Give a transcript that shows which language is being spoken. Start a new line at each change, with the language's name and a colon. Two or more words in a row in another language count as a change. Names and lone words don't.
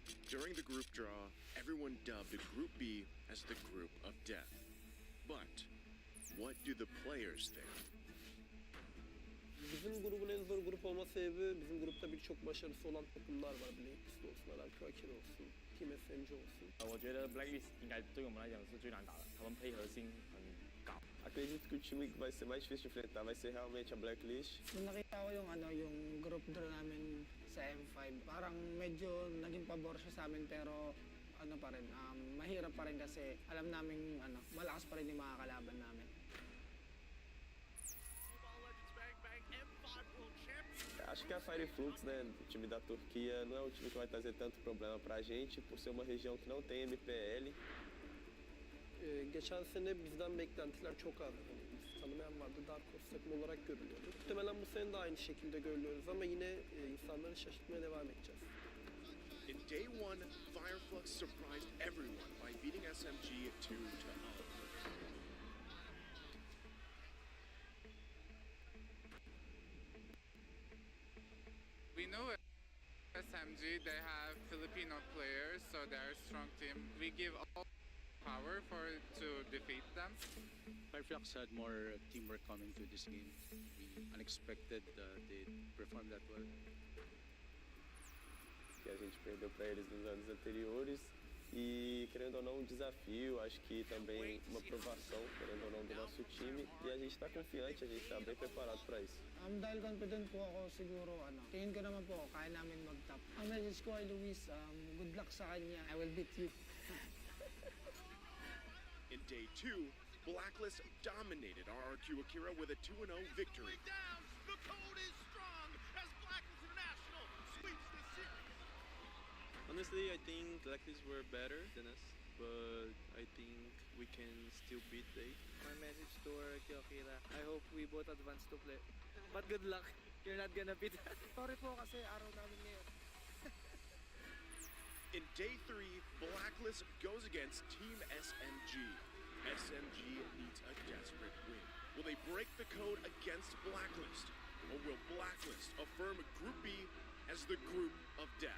English: During the group draw, everyone dubbed Group B as the Group of Death. But what do the players think?
Turkish: Bizim grubun en zor grup olma sebebi bizim grupta birçok başarısı olan takımlar var. Blackbeast olsun, striker olsun, Team SMG olsun.
Chinese: 我觉得 Blacklist 应该对我们来讲是最难打的，他们配合性很高。
Portuguese: Acredito que o time que vai ser mais difícil de enfrentar vai ser realmente a Blacklist.
Filipino: Nung nakita ko yung
English: group draw
Filipino: namin sa M5, parang medyo naging pabor siya sa amin pero ano pa rin, mahirap pa rin kasi alam namin malakas pa rin yung mga kalaban namin.
Portuguese: Acho que a Fire Flux, né, o time da Turquia, não é um time que vai trazer tanto problema pra gente, por ser uma região que não tem MPL.
Turkish: Geçen sene bizden beklentiler çok az. Biz tanımayan vardı,
English: Dark Horse
Turkish: takım olarak görülüyordu. Muhtemelen bu sene de aynı şekilde görülüyoruz ama yine insanları şaşırtmaya devam edeceğiz.
English: In day one, Fireflux surprised everyone by beating SMG 2-0. We know SMG, they have Filipino players, so they're a strong team. We give all power to defeat them. Fireflux had more teamwork coming to this game. We unexpected they performed that well.
Portuguese: Que a gente perdeu para eles nos anos anteriores. E, querendo ou não, um desafio, acho que também uma provação, querendo ou não, do nosso time. E a gente está confiante, a gente está bem preparado para isso.
Filipino: Dahil confident po ako siguro, tingin ko naman po, kaya namin mag-top. Ang message ko kay Luis,
English: good luck
Filipino: sa kanya.
English: I will beat you. In day two, Blacklist dominated RRQ Akira with a 2-0 victory. The code is strong as Blacklist International sweeps the series. Honestly, I think Blacklist were better than us, but I think we can still beat they. My message to RRQ Akira, I hope we both advance to play. But good luck, you're not gonna beat us.
Filipino: Sorry po kasi araw namin ngayon.
English: In day three, Blacklist goes against Team SMG. SMG needs a desperate win. Will they break the code against Blacklist? Or will Blacklist affirm Group B as the Group of Death?